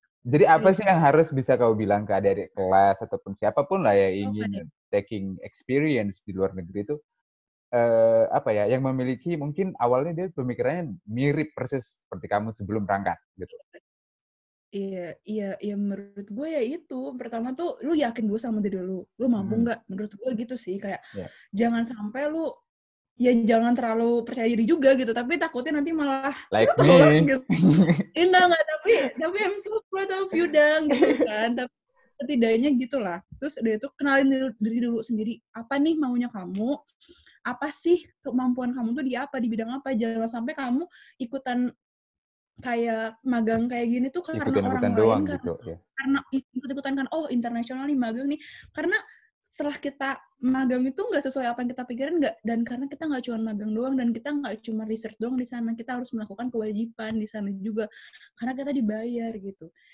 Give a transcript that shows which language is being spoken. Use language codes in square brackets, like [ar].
[id] jadi apa sih yang harus bisa kau bilang ke adik-adik kelas ataupun siapapun lah yang ingin [en] taking experience [id] di luar negeri itu apa ya, yang memiliki mungkin awalnya dia pemikirannya mirip persis seperti kamu sebelum berangkat gitu. Iya, menurut gue ya itu. Pertama tuh, lu yakin dulu sama diri lu. Lu mampu nggak? Menurut gue gitu sih. Kayak, jangan sampai lu, ya jangan terlalu percaya diri juga gitu. Tapi takutnya nanti malah, [en] like [id] lu tolak [en] me. [id] gitu. Enggak. [en] Tapi I'm so proud of you, Dang. [id] Gitu kan. Tapi setidaknya gitulah. Terus udah itu, kenalin diri dulu sendiri. Apa nih maunya kamu? Apa sih kemampuan kamu tuh di apa? Di bidang apa? Jangan sampai kamu ikutan kayak magang kayak gini tuh karena orang lain, gitu, karena ikut-ikutan kan, oh internasional nih magang nih, karena setelah kita magang itu nggak sesuai apa yang kita pikirin, nggak, dan karena kita nggak cuma magang doang dan kita nggak cuma research doang di sana, kita harus melakukan kewajiban di sana juga karena kita dibayar gitu.